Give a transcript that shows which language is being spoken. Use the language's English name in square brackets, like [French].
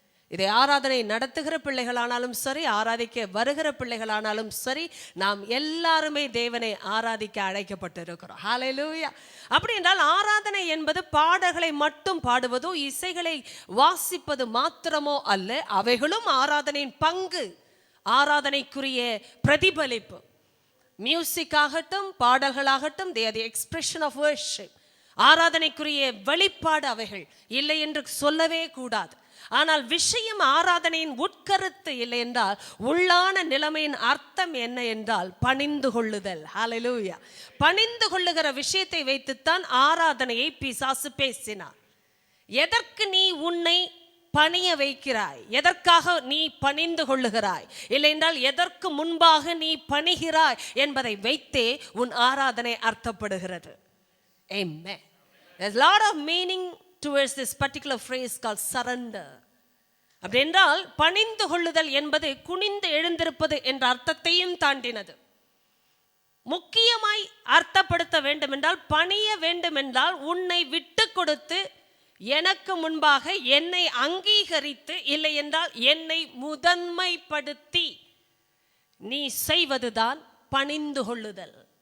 [Tamil] இதை ஆராதனை நடத்துகிற பிள்ளைகளானாலும் சரி, ஆராதிக்க வருகிற பிள்ளைகளானாலும் சரி, நாம் எல்லாருமே தேவனை ஆராதிக்க அழைக்கப்பட்டிருக்கிறோம். ஹல்லேலூயா. அப்படி என்றால் ஆராதனை என்பது பாடல்களை மட்டும் பாடுவதோ இசைகளை வாசிப்பது மாத்திரமோ அல்ல. அவைகளும் ஆராதனையின் பங்கு, ஆராதனைக்குரிய பிரதிபலிப்பு. மியூசிக் ஆகட்டும், பாடல்களாகட்டும், [English] they are the expression of worship. [Tamil] ஆராதனைக்குரிய வெளிப்பாடு அவைகள், இல்லை என்று சொல்லவே கூடாது. ஆனால் விஷயம் ஆராதனையின் உட்கருத்து இல்லை என்றால் உள்ளான நிலைமையின் அர்த்தம் என்ன என்றால் பணிந்து கொள்ளுதல். ஹல்லேலூயா. பணிந்து கொள்ளுகிற விஷயத்தை வைத்துத்தான் ஆராதனையை பிசாசு பேசினார். எதற்கு நீ உன்னை பணிய வைக்கிறாய், எதற்காக நீ பணிந்து கொள்ளுகிறாய், இல்லை என்றால் எதற்கு முன்பாக நீ பணிகிறாய் என்பதை வைத்தே உன் ஆராதனை அர்த்தப்படுகிறது. [English] Amen. There's a lot of meaning towards this particular phrase called surrender. [Tamil] அப்படி என்றால் பணிந்து கொள்ளுதல் என்பது குனிந்து எழுந்திருப்பது என்ற அர்த்தத்தையும் தாண்டினது. முக்கியமாய் அர்த்தப்படுத்த வேண்டும் என்றால், பணிய வேண்டும் என்றால் உன்னை விட்டு கொடுத்து எனக்கு முன்பாக என்னை அங்கீகரித்து, இல்லை என்றால் என்னை முதன்மைப்படுத்தி நீ செய்வதுதான் பணிந்து கொள்ளுதல்.